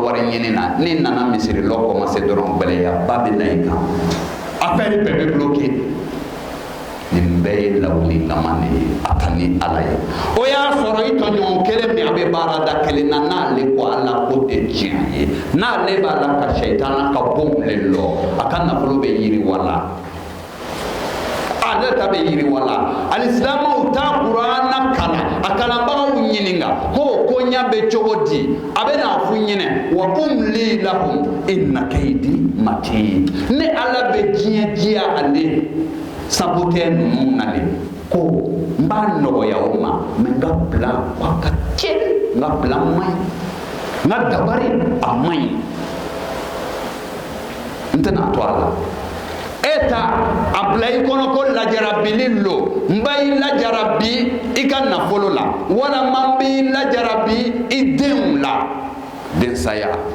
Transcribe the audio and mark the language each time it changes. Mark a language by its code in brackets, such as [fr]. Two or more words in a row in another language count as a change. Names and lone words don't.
[bm] wari ɲini na ni nana misiri lɔ kɔmase dɔrɔn gbɛlɛya ba bɛ na i kan affaire bɛɛ bɛ bloqué nin bɛɛ ye lawulilaman de ye a ka ni ala ye o y'a sɔrɔ i tɔɲɔgɔn kelen min a bɛ baarada kelen na n'ale ko ala ko tɛ tiɲɛ ye n'ale b'a la ka sɛitana ka bon le lɔ a ka nafolo bɛ yiriwala ale ta bɛ yiriwala alisilamɛw t'a kuranna kalan a kalanbagaw ɲininka ko koɲa bɛ cogo di a bɛ n'a f'u ɲinɛ wa [ar] أملي لهم إن كيدي متين [bm] ni ala bɛ diɲɛ diya ale sabu tɛ ninnu nale ko n b'a nɔgɔya o ma mɛ n ka bila a ka tiɲɛ n ka bila man ɲi n ka dabari a man ɲi n tɛna to a la e ta a bila i kɔnɔ ko lajarabili lo n b'a i lajarabi i ka nafolo la walama n b'i lajarabi i denw la densaya